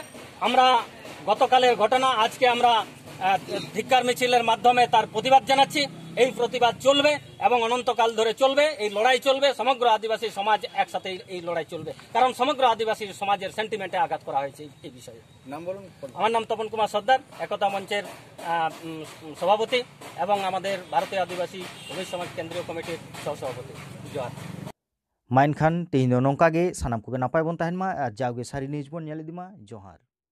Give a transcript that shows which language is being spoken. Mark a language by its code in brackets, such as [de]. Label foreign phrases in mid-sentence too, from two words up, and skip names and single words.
[bn] আমরা গতকালের ঘটনা আজকে আমরা ধিক্কার মিছিলের মাধ্যমে তার প্রতিবাদ জানাচ্ছি এই প্রতিবাদ চলবে এবং অনন্তকাল ধরে চলবে, এই লড়াই চলবে। সমগ্র আদিবাসী সমাজ একসাথে এই লড়াই চলবে, কারণ সমগ্র আদিবাসী সমাজের সেন্টিমেন্টে আঘাত করা হয়েছে এই বিষয়ে। আমার নাম তপন কুমার সর্দার, একতা মঞ্চের সভাপতি এবং আমাদের ভারতীয় আদিবাসী ভূমি সমাজ কেন্দ্রীয় কমিটির সহসভাপতি। জোহার। [sat] माइन खान तेहिनो नोंका गे सानाम को नापाय बन ताहेन मा आर जावगे सारी निउज बन नेल इदिमा। जोहार।